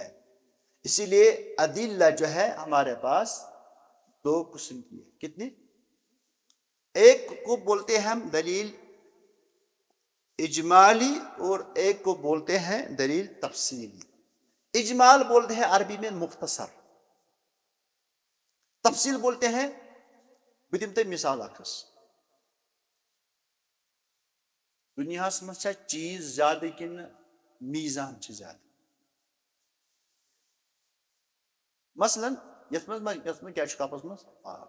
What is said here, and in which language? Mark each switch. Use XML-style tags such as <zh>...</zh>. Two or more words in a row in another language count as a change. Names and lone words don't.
<ur>اسی لیے ادلہ جو ہے ہمارے پاس دو قسم کی ہے. کتنی؟ ایک کو بولتے ہیں ہم دلیل اجمالی اور ایک کو بولتے ہیں دلیل تفصیلی. اجمال بولتے ہیں عربی میں مختصر، تفصیل بولتے ہیں</ur> <ks>بہٕ دِمہٕ تۄہہِ مثال اکھ حظ. دنیاہس منٛز چھا چیز زیادٕ کِنہٕ میزان چھِ زیادٕ؟ مثلاً یتھ منٛز کیاہ چھُ کپس منٛز؟ آب.</ks>